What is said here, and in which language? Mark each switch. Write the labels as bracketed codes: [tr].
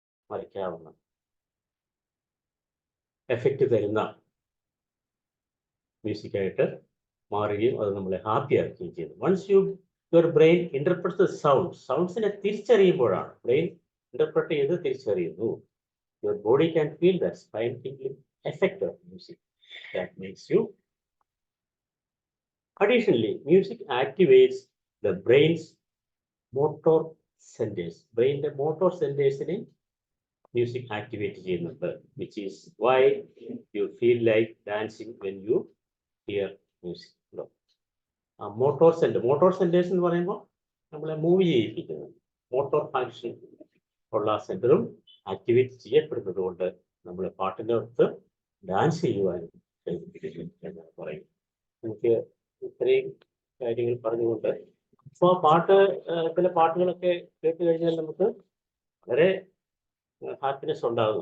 [ml] മറിക്കാവുന്ന effect തരുന്ന മ്യൂസിക്കായിട്ട് മാറുകയും അത് നമ്മളെ ഹാപ്പി ആക്കുകയും ചെയ്യുന്നു. [en] once your brain interprets the sounds, [ml] സൗണ്ട്സിനെ തിരിച്ചറിയുമ്പോഴാണ്, brain interpret ചെയ്ത് തിരിച്ചറിയുന്നു, [en] Your body can feel the spine tingling effect of music that makes you. Additionally, music activates the brain's motor centers. [ml] ബ്രെയിനിന്റെ motor സെന്റേഴ്സിനെ music activate ചെയ്യുന്നുണ്ട്, [en] which is why you feel like dancing when you hear music. [ml] Motor centres എന്ന് പറയുമ്പോൾ നമ്മളെ move ചെയ്യിപ്പിക്കുന്നത്, motor function ഉള്ള സെന്ററും activate ചെയ്യപ്പെടുന്നത് കൊണ്ട് നമ്മൾ പാട്ടിൻ്റെ അടുത്ത് ഡാൻസ് ചെയ്യുവാനും എന്നാണ് പറയും. നമുക്ക് ഇത്രയും കാര്യങ്ങൾ പറഞ്ഞുകൊണ്ട് ഇപ്പോൾ ചില പാട്ടുകളൊക്കെ കേട്ട് കഴിഞ്ഞാൽ നമുക്ക് വളരെ ഹാപ്പിനെസ് ഉണ്ടാകും.